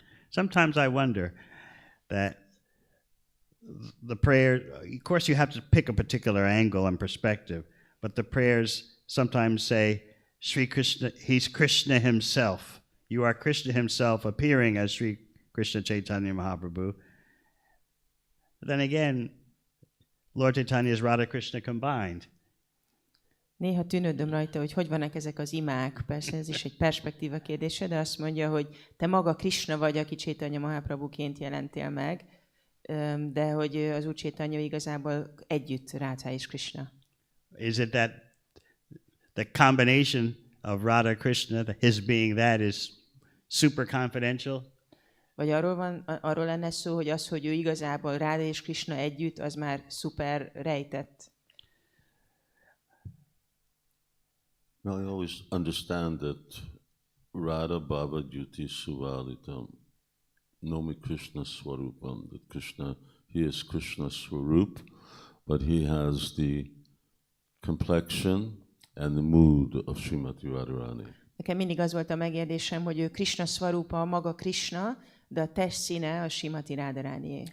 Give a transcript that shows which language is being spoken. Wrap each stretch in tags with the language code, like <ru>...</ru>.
<en>Sometimes I wonder that the prayer, of course you have to pick a particular angle and perspective, but the prayers sometimes say, Sri Krishna, he's Krishna himself. You are Krishna himself appearing as Sri Krishna Chaitanya Mahaprabhu. But then again, Lord Chaitanya is Radha Krishna combined.</en> <hu>Néha tűnődöm rajta, hogy vannak ezek az imák, persze ez is egy perspektíva kérdése, de azt mondja, hogy te maga Krishna vagy, aki Chaitanya Mahaprabhuként jelentél meg, de hogy az Úr Chaitanya igazából együtt Radha és Krishna.</hu> <en>Is it that the combination of Radha Krishna, his being that is super confidential?</en> <hu>Vagy arról lenne szó, hogy az, hogy ő igazából Ráda és Krishna együtt, az már szuper rejtett.</hu> <en>Now I always understand that</en> <sa>Radha Bhava Jyoti Suvalitam Nomi Krishna Swarupam,</sa> <en>that Krishna, he is Krishna Swarup, but he has the complexion and the mood of Srimati Radharani.</en> <hu>Nekem mindig az volt a megérdésem, hogy ő Krishna Swarupa, maga Krishna, de a testszíne a Srimati Radharanié.</hu>